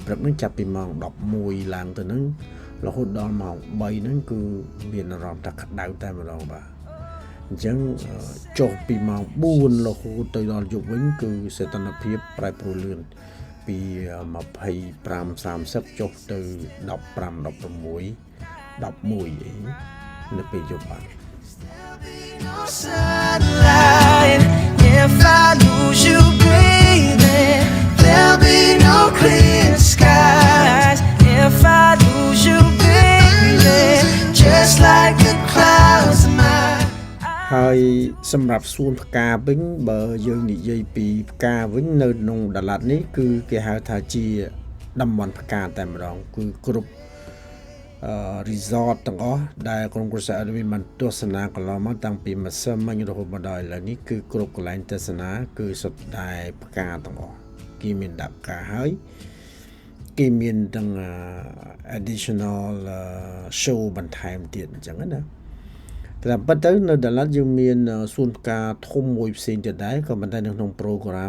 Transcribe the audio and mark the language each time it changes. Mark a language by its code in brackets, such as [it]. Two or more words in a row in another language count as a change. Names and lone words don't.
[km] ព្រឹកហ្នឹងចាប់ពីម៉ោង11ឡើងទៅហ្នឹងរហូតដល់ម៉ោង3ហ្នឹងគឺមានអារម្មណ៍ថាក្តៅតែម្ដងបាទអញ្ចឹងចុះពីម៉ោង4រហូតទៅដល់យប់វិញគឺសីតុណ្ហភាពប្រែប្រួលលឿនពី25-30ចុះទៅ15-16-11អីនៅពេលយប់បាទ [en] no sunlight if I lose you, baby. There'll be no clear skies if I lose you, baby. Just like the clouds in my [km] ហើយសម្រាប់សួនផ្កាវិញបើយើងនិយាយពីផ្កាវិញនៅក្នុងដាឡាត់នេះគឺគេហៅថាជាតំបន់ផ្កាតែម្ដងគឺគ្រប់ resort ទាំងអស់ដែលក្រុមគ្រួសារadminបានទស្សនាកន្លងមក តាំងពីម្សិលមិញរហូតមកដល់ឥឡូវនេះគឺគ្រប់កន្លែងទស្សនាគឺសុទ្ធតែផ្កាទាំងអស់គេមានដាក់ផ្កាហើយគេមានទាំង [en] additional show [km] បន្ថែមទៀតអញ្ចឹងណាតែប៉ុន្តែនៅដាឡាត់យើងមានសួនផ្កាធំមួយផ្សេងទៀតដែរក៏ប៉ុន្តែនៅក្នុង program